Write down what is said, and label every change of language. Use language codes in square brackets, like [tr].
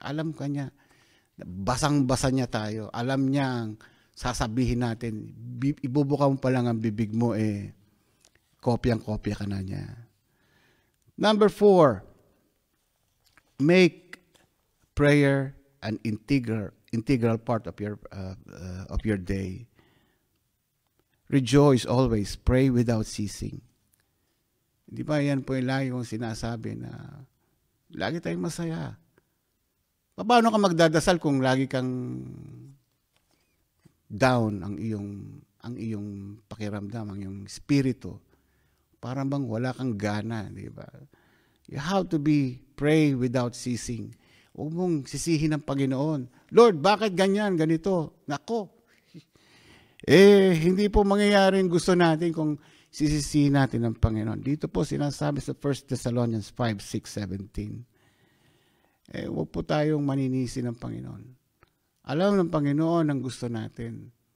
[tl] Alam ka niya, basang-basa niya tayo. Alam niyang sasabihin natin, ibubuka mo pa lang ang bibig mo, kopyang-kopya ka na niya. [en] Number 4, make prayer an integral part of your day. Rejoice always, pray without ceasing. [tl] Di ba yan po yung lagi kong sinasabi na lagi tayong masaya. Paano ka magdadasal kung lagi kang down ang iyong pakiramdam, ang iyong spirito? Parang bang wala kang gana, di ba? [en] You have to pray without ceasing. [tl] Huwag mong sisihin ang Panginoon. Lord, bakit ganyan, ganito? Nako. Hindi po mangyayari yung gusto natin kung sisisihin natin ang Panginoon. Dito po sinasabi sa 1 Thessalonians 5:6-17. Huwag po tayong maninisi ng Panginoon. Alam ng Panginoon ang gusto natin.